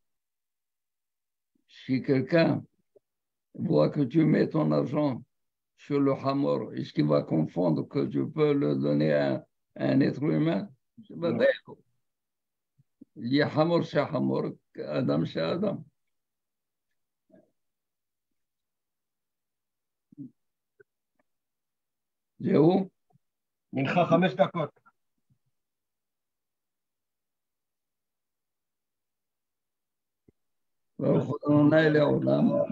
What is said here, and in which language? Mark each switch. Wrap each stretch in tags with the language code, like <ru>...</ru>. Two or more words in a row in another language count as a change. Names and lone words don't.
<fr>Si quelqu'un voit que tu mets ton argent sur le hamor, est-ce qu'il va confondre que tu peux le donner à un être humain? C'est pas d'accord. Il y a hamor, c'est hamor, Adam, c'est Adam.</fr> <he>זהו? מנחה 5 דקות. ברוך הוא אדוני לעולם.</he>